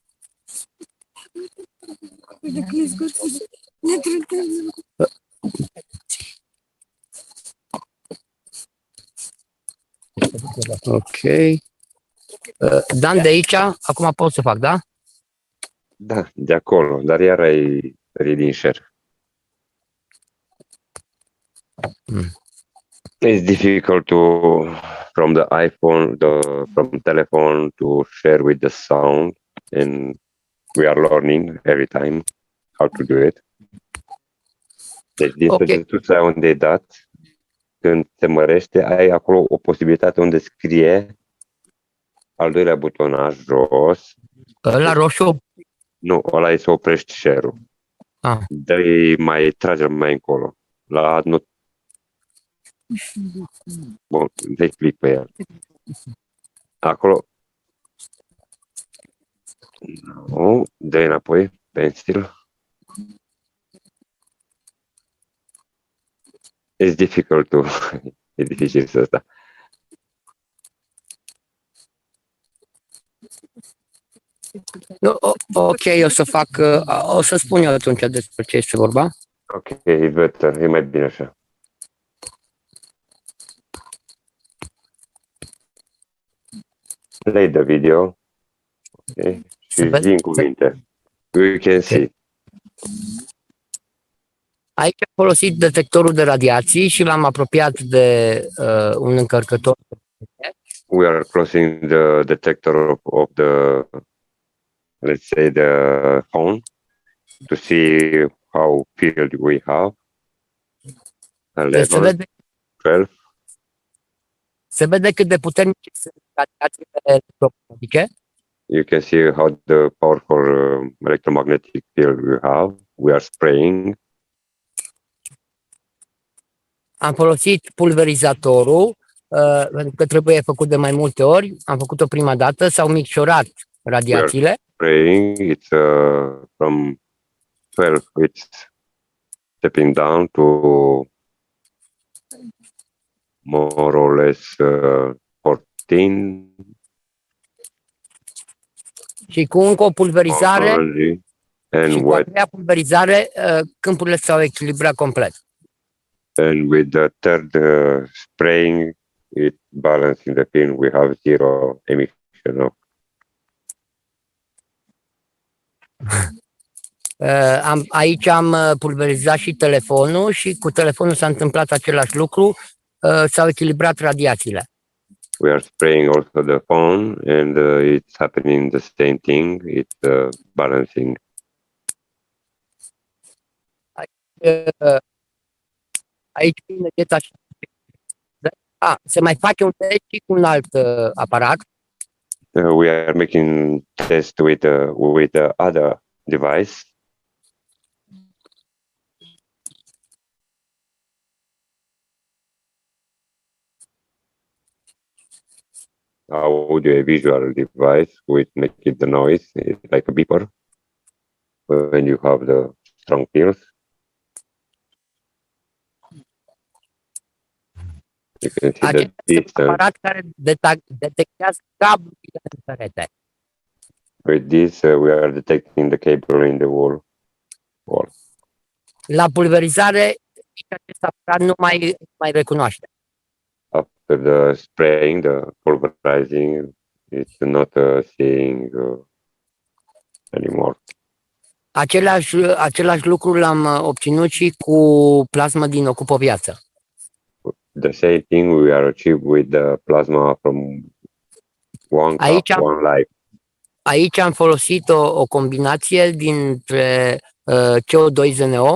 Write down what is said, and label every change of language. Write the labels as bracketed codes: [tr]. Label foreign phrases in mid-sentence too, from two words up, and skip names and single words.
[ro] Ok. Dan, de aici, acum pot să fac, da? Da, de acolo, dar iar ai din share. [en] It's difficult from the iPhone, from telephone to share with the sound, and we are learning every time how to do it. [ro] Deci, din săgetuța unde e dat, când se mărește, ai acolo o posibilitate unde scrie al doilea butonaj jos. La roșu? Nu, ăla e să oprești share-ul. Dă-i mai, trage mai încolo. Bun, dai click pe el. Acolo. Nu, dă-i înapoi, pencil. [en] It's difficult to... [ro] E dificil să ăsta. No, ok, o să fac, o să spun eu atunci despre ce este vorba. Ok, e better, e mai bine așa. [en] Play the video. [ro] Ok, și zi în cuvinte. [en] You can see. [ro] Aici am folosit detectorul de radiații și l-am apropiat de un încărcător. [en] We are closing the detector of the, let's say, the phone to see how field we have. 11, 12. [ro] Se vede cât de puternice sunt radiațiile electromagnetice. [en] You can see how the powerful electromagnetic field we have. We are spraying. [ro] Am folosit pulverizatorul, pentru că trebuie făcut de mai multe ori. Am făcut-o prima dată, s-au micșorat radiațiile. [en] We are spraying. It's from 12, it's stepping down to more or less 14. [ro] Și cu încă o pulverizare, [en] and [ro] și cu a treia pulverizare, câmpurile s-au echilibrat complet. [en] And with the third spraying, it balancing the film, we have zero emission of. [ro] Aici am pulverizat și telefonul și cu telefonul s-a întâmplat același lucru, s-au echilibrat radiațiile. [en] We are spraying also the phone and it's happening the same thing, it's balancing. [ro] Aici se mai face un test și cu un alt aparat. [en] We are making test with the other device. Audio visual device with make it the noise, it's like a beeper when you have the strong fields. You can see the distance. [ro] Aparat care detectează cablurile în perete. [en] With this, we are detecting the cable in the wall. [ro] La pulverizare, acest aparat nu mai recunoaște. [en] After the spraying, the pulverizing, it's not seeing anymore. [ro] Același lucru l-am obținut și cu plasma din Ocupă Viață. [en] The same thing we are achieved with the plasma from One Cup, One Life. [ro] Aici am folosit o combinație dintre CO2-ZNO.